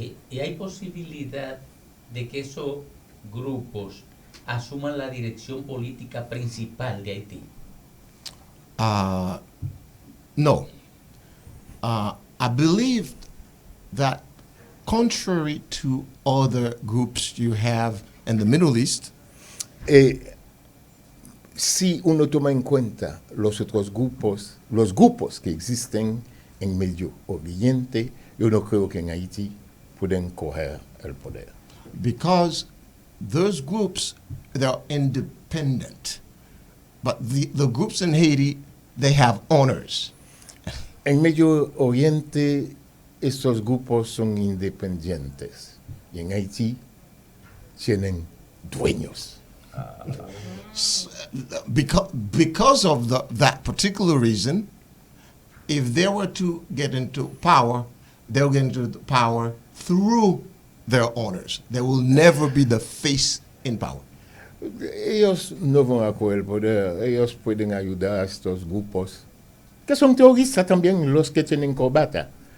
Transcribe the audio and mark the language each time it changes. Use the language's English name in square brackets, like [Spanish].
[Spanish] Y hay posibilidad de que esos grupos asuman la dirección política principal de Haití. No. [English] I believe that contrary to other groups you have in the Middle East, [Spanish] Si uno toma en cuenta los otros grupos que existen en Medio Oriente, yo no creo que en Haití pueden coger el poder. [English] because those groups, they're independent. But the groups in Haiti, they have owners. [Spanish] En Medio Oriente, estos grupos son independientes. Y en Haití, tienen dueños. [English] Because of that particular reason, if they were to get into power, they'll get into the power through their owners. They will never be the face in power. [Spanish] Ellos no van a coger el poder. Ellos pueden ayudar a estos grupos, que son terroristas también, los que tienen corbata.